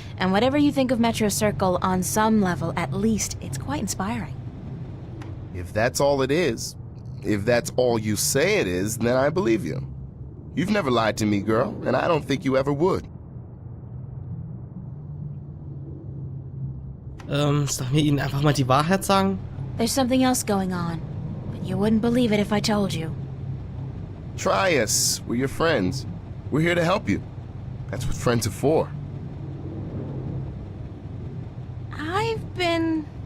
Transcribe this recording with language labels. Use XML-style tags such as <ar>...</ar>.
<en>And whatever you think of Metro Circle, on some level, at least, it's quite inspiring. If that's all it is, if that's all you say it is, then I believe you. You've never lied to me, girl, and I don't think you ever would.</en> <de>Sollen wir ihnen einfach mal die Wahrheit sagen?</de> <en>There's something else going on, but you wouldn't believe it if I told you. Try us. We're your friends. We're here to help you. That's what friends are for. I've been...</en>